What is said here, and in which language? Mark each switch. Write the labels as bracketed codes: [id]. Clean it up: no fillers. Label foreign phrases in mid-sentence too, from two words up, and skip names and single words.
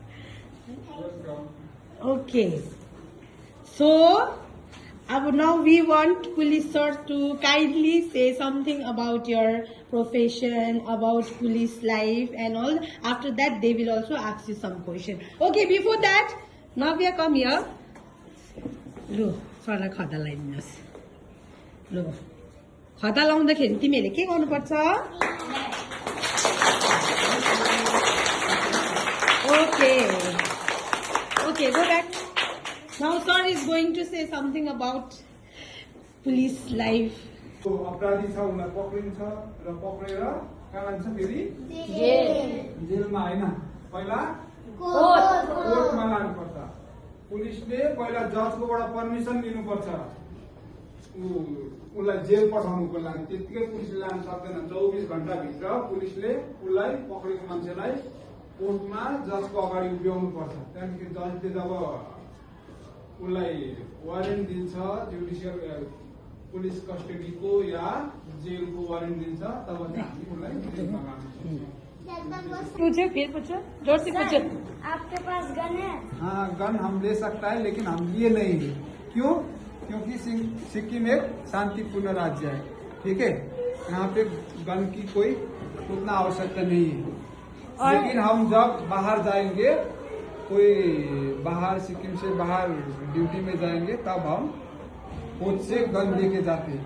[en] okay so now we want police sir to kindly say something about your profession, about police life and all. After that they will also ask you some question. Okay, before that Navya, come here. [ne] Lu सरलाई खदा लगाइदिनुहोस् लु खदा लाउँदाखेरि तिमीहरूले के गर्नुपर्छ [en] Okay, go back. Now sir is going to say something about police life. [ne] तो अपराधी छ उनीलाई पक्रिन्छ र पक्रेर कहाँ लान्छ फेरि जेलमा हैन पहिला कोर्टमा लानुपर्छ पुलिसले पहिला जजकोबाट पर्मिसन लिनुपर्छ उलाई जेल पठाउनुको लागि त्यतिकै पुलिसले लान सक्दैन 24 घण्टा भित्र पुलिसले उलाई पक्रेको मान्छेलाई कोर्टमा जजको अगाडि उभ्याउनु पर्छ त्यहाँदेखि जजले जब उलाई वारेन्ट दिन्छ [en] judicial police [ne] कस्टडीको या जेलको वारेन्ट दिन्छ तब चाहिँ हामी उलाई जेलमा लान्छौँ [hi] पूछो फिर पूछो जोर से पूछो आपके पास गन है? हाँ गन हम ले सकता है लेकिन हम लिए नहीं है क्यों क्योंकि सिक्किम एक शांतिपूर्ण राज्य है ठीक है यहाँ पे गन की कोई उतना आवश्यकता नहीं है लेकिन हम जब बाहर जाएंगे कोई बाहर सिक्किम से बाहर ड्यूटी में जाएंगे तब हम खुद से गन लेके जाते हैं